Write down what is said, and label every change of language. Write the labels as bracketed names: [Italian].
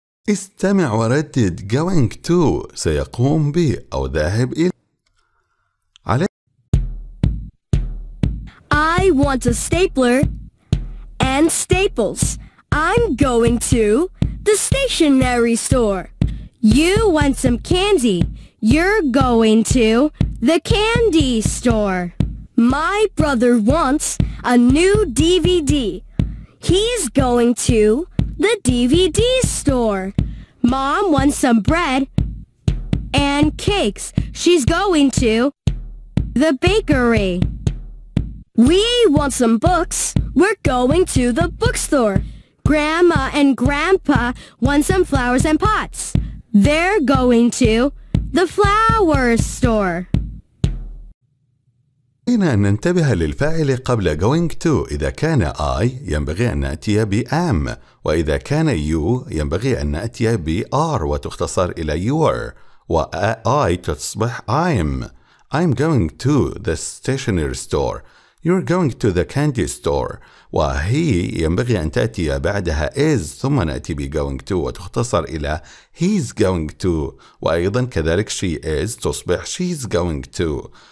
[Arabic] استمع وردد [English] going to [Arabic] سيقوم ب أو ذاهب إلى. [English] I want a stapler and staples. I'm going to the stationery store. You want some candy. You're going to the candy store. My brother wants a new DVD. He's going to the DVD store. Mom wants some bread and cakes. She's going to the bakery. We want some books. We're going to the bookstore. Grandma and Grandpa want some flowers and pots. They're going to the flower store. [Arabic] علينا أن ننتبه للفاعل قبل going to. إذا كان I ينبغي أن نأتي ب am، وإذا كان you ينبغي أن نأتي ب are وتختصر إلى your، و I تصبح [English] I'm going to the stationery store. You're going to the candy store. [Arabic] وهي ينبغي أن تأتي بعدها is ثم نأتي ب going to وتختصر إلى [English] he's going to، [Arabic] وأيضا كذلك she is تصبح [English] she's going to.